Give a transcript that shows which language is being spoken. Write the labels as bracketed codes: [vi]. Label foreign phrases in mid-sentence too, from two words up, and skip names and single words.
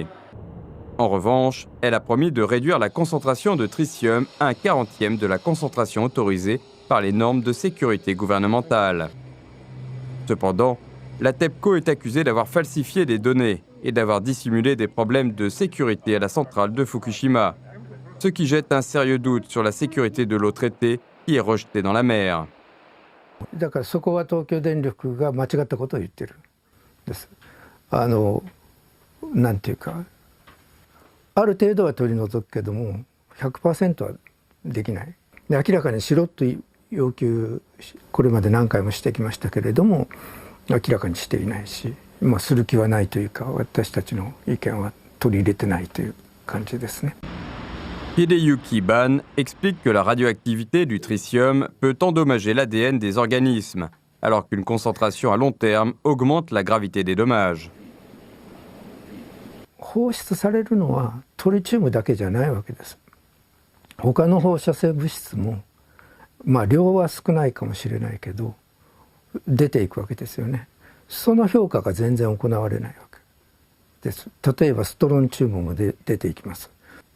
[fr] En revanche, elle a promis de réduire la concentration de tritium à 1/40 de la concentration autorisée par les normes de sécurité gouvernementales. Cependant, la TEPCO est accusée d'avoir falsifié des données et d'avoir dissimulé des problèmes de sécurité à la centrale de Fukushima, ce qui jette un sérieux doute sur la sécurité de l'eau traitée qui est rejetée dans la mer. [ja] だからそこは東京電力が間違ったことを言ってるんです。なんていうか、ある程度は取り除くけども 100% はできない。で明らかにしろと要求これまで何回もしてきましたけれども明らかにしていないし、する気はないというか私たちの意見は取り入れてないという感じですね。 [fr] Hideyuki Ban explique que la radioactivité du tritium peut endommager l'ADN des organismes, alors qu'une concentration à long terme augmente la gravité des dommages. [ja] 放出されるのはトリチウムだけじゃないわけです。他の放射性物質も量は少ないかもしれないけど出ていくわけですよね。その評価が全然行われないわけです。例えばストロンチウムも出ていきます。